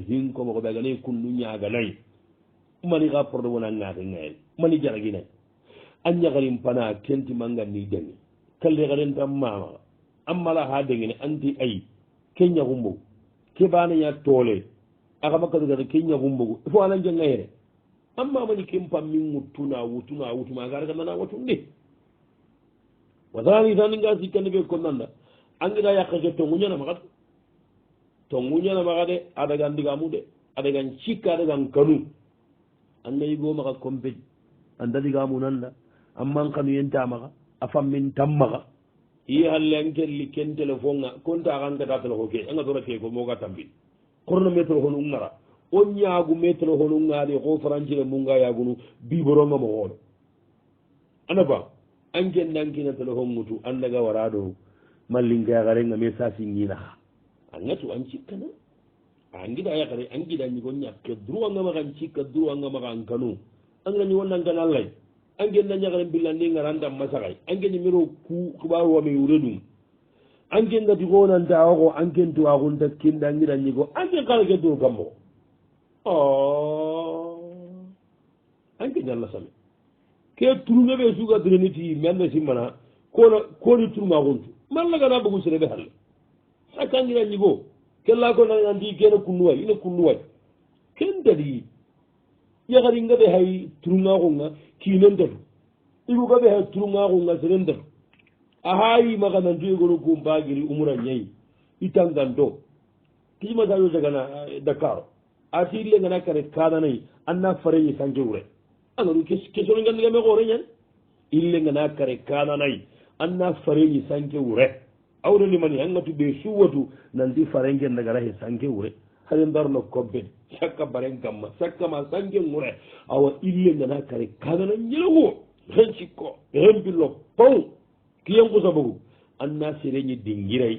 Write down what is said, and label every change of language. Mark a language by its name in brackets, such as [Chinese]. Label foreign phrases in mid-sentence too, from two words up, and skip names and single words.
[Soninke] hinkomo ko ɓe aganayi kunnu ñaganayi mani xa porte wona ngate ngayel mani jaraginayi a ñagarin pana kenti manganni dengi kalle xarenta mamaxa ammala ha dengene anti ayi ke ñaxumbogu ke banaña toole axamakadugata ke ñaxumbogu fo ana njangayere amma mani ken pammin wuttuna wutuma gara kana watunde wasani tan nga sikkande ɓe konnanda angiɗa yakkake tonguñana maxa tonguñana maxa de adagan ndigamu de adagan cikka adagan kanu annayigo maxa compej anda ndigamu nanda amman kanu yenta maxa a fammin tam maxa i halle an kelli ken téléphone nga kontaxangata téléphone ke anga tora ke ko moga tambin korno me téléphone u ngara o ñaagu me téléphone u ngaade xo francire munga yaagunu biboronga mo xoolo ana ba an kendankina téléphone ngutu andaga wara ɗo mallingaxarenga me sasi nginaxa a ngatu an cikkana a ngida yaxare an gida ñigo ñakke droitnga maxa n cikka droitnga maxa n kanu angina ñigo nankana lay an gen na ñaxare mbillandi ngarandam masaxay an gen miro ku xuɓaru wame wuredum an gen gati xonantawaxo an ken tuwaxunta kinda ngida ñigo an gen xara ke dur kammoxo an ke ñalla same ke turunge ɓe suga dreniti meanne simmana koni turmaxuntu mallagana bogu sereɓe halle a kangina ñigo kella ko nanandi kene kunnuway ina kunnuway ken dadi yaxaringa ɓe hay turungaxunga kinen datu iguga ɓe hay turungaxunga seren datu a hayi maxa nantu yegono kumpagiri umura ñayi i tanganto kijimasayo jagana dakar ati illengana kare kananayi anna fareñi sanke wure angaɗu question gandigame xoore ñan illengana kare kananayi anna fareñi sanke wure awrenimani angatu ɓe suwatu nanti farenke ndagara he sanke wure hade ndarno kobben sakka baren kamma sakkama sanke wure awa illengana kare kanana ñelaguo hen cikko hen billo paw kiyankusa bogu anna sereñi dingiray